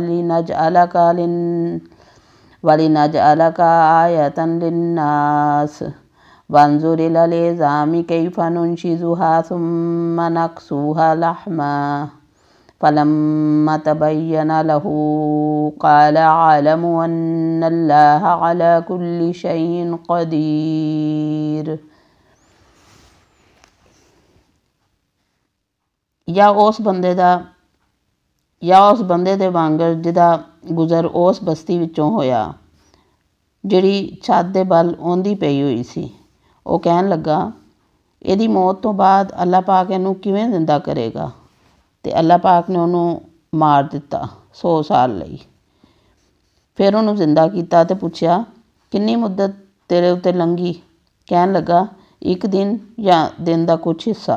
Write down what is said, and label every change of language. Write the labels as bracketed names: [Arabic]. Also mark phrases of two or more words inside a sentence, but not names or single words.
[Arabic] ولنجعلك آية للناس وانظر إلى العظام كيف ننشزها ثم نكسوها لحما فلما تبين له قال أعلم أن الله على كل شيء قدير. [Punjabi] ਯਾ ਉਸ ਬੰਦੇ ਦੇ ਵਾਂਗਰ ਜਿਹਦਾ ਗੁਜ਼ਰ ਉਸ ਬਸਤੀ ਵਿਚੋਂ ਹੋਇਆ ਜਿਹੜੀ ਛੱਤ ਦੇ ਬਲ ਓਂਦੀ ਪਈ ਹੋਈ ਸੀ। ਉਹ ਕਹਿਣ ਲੱਗਾ, ਇਹਦੀ ਮੌਤ ਤੋਂ ਬਾਅਦ ਅੱਲਾਹ ਪਾਕ ਇਹਨੂੰ ਕਿਵੇਂ ਜ਼ਿੰਦਾ ਕਰੇਗਾ। ਇਬਰਾਹੀਮ ਅਲੈਹਿੱਸਲਾਮ ਨੇ ਫ਼ਰਮਾਇਆ, ਮੈਂ ਭੀ ਜ਼ਿੰਦਾ ਕਰਦਾ ਤੇ ਮਾਰਦਾ ਵਾਂ। ਇਬਰਾਹੀਮ ਅਲੈਹਿੱਸਲਾਮ ਆਖਿਆ, ਭੀ ਮੇਰਾ ਰੱਬ ਤੋ ਉਹ ਵੇ ਜਿਹੜਾ ਜ਼ਿੰਦਾ ਕਰਦਾ ਹੈ ਤੇ ਮਾਰਦਾ ਹੈ। ਉਹ ਕਹਿਣ ਲੱਗਾ, ਇਹਦੀ ਮੌਤ ਤੋਂ ਬਾਅਦ ਅੱਲਾਹ ਪਾਕ ਇਹਨੂੰ ਕਿਵੇਂ ਜ਼ਿੰਦਾ ਕਰੇਗਾ। ਤੇ ਅੱਲਾਹ ਪਾਕ ਨੇ ਉਹਨੂੰ ਮਾਰ ਦਿੱਤਾ 100 ਸਾਲ ਲਈ। ਫਿਰ ਉਹਨੂੰ ਜ਼ਿੰਦਾ ਕੀਤਾ ਤੇ ਪੁੱਛਿਆ ਕਿੰਨੀ ਮੁੱਦਤ ਤੇਰੇ ਉੱਤੇ ਲੰਘੀ। ਕਹਿਣ ਲੱਗਾ 1 ਦਿਨ ਜਾਂ ਦਿਨ ਦਾ ਕੁਛ ਹਿੱਸਾ।